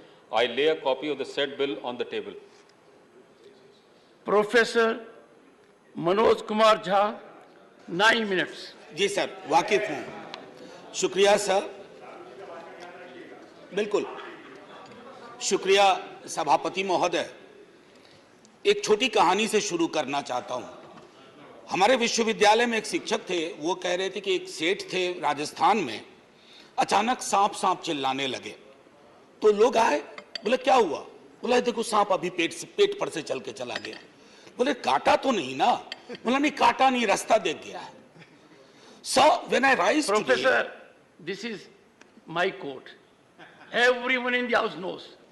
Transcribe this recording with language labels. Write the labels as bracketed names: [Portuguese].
[English] I lay a copy of the said bill on the table. [Hindi] Professor Manoj Kumar Jha 9 minutes. Ji sir, वाकिफ हूँ। शुक्रिया sir, बिल्कुल शुक्रिया सभापति महोदय। एक छोटी कहानी से शुरू करना चाहता हूँ। हमारे विश्वविद्यालय में एक शिक्षक थे, वो कह रहे थे कि एक सेठ थे राजस्थान में, अचानक सांप सांप चिल्लाने लगे। तो लोग आए, बोले क्या हुआ? बोला देखो सांप अभी पेट पर से चल के चला गया। बोले काटा तो नहीं ना? बोला नहीं काटा नहीं, रास्ता देख गया है। [English] So when I rise today, Professor, this is my court. Everyone in the house knows.